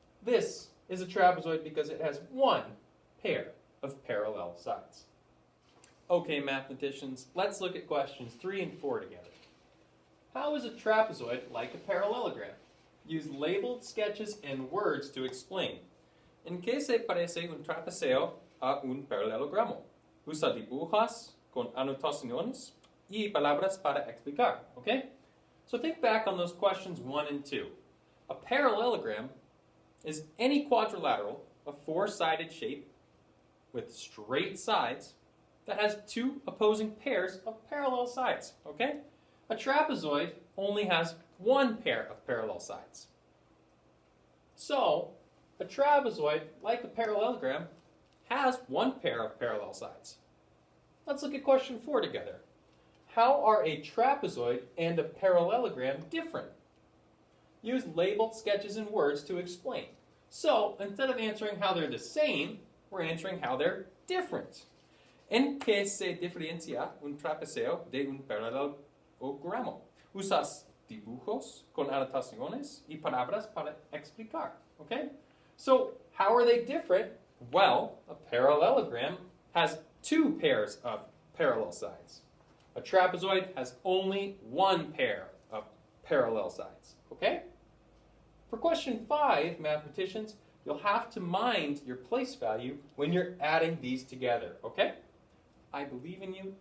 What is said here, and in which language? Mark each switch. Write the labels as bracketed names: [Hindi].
[English] This is a trapezoid because it has 1 pair of parallel sides. Okay, mathematicians, let's look at questions 3 and 4 together. How is a trapezoid like a parallelogram? Use labeled sketches and words to explain. [Spanish] ¿En qué se parece un trapeceo a un paralelogramo? Usa dibujos con anotaciones y palabras para explicar. [English] Okay? So think back on those questions 1 and 2. A parallelogram is any quadrilateral of 4-sided shape with straight sides that has two opposing pairs of parallel sides, okay? A trapezoid only has one pair of parallel sides. So, a trapezoid, like a parallelogram, has one pair of parallel sides. Let's look at question 4 together. How are a trapezoid and a parallelogram different? Use labeled sketches and words to explain. So, instead of answering how they're the same, we're answering how they're different. [Spanish] ¿En qué se diferencia un trapeceo de un paralelogramo? Usas dibujos con anotaciones y palabras para explicar. [English] Okay? So, how are they different? Well, a parallelogram has two pairs of parallel sides. A trapezoid has only one pair of parallel sides. Okay? For question 5, mathematicians, you'll have to mind your place value when you're adding these together. Okay? I believe in you.